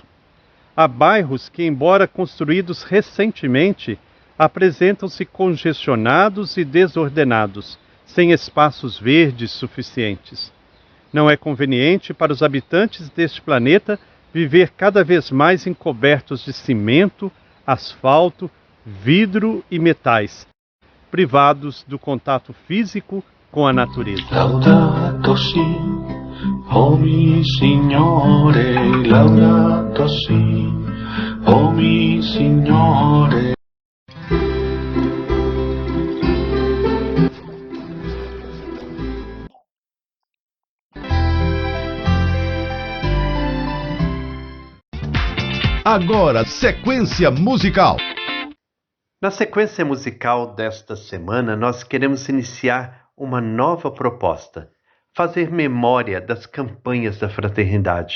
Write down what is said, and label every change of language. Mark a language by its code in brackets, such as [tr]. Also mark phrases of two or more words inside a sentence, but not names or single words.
[pt] Há bairros que, embora construídos recentemente, apresentam-se congestionados e desordenados, sem espaços verdes suficientes. Não é conveniente para os habitantes deste planeta viver cada vez mais encobertos de cimento, asfalto, vidro e metais, privados do contato físico com a natureza. [it] Laudato si, oh mi Signore, laudato si, oh mi Signore. [pt] Agora, sequência musical. Na sequência musical desta semana, nós queremos iniciar uma nova proposta: fazer memória das campanhas da fraternidade.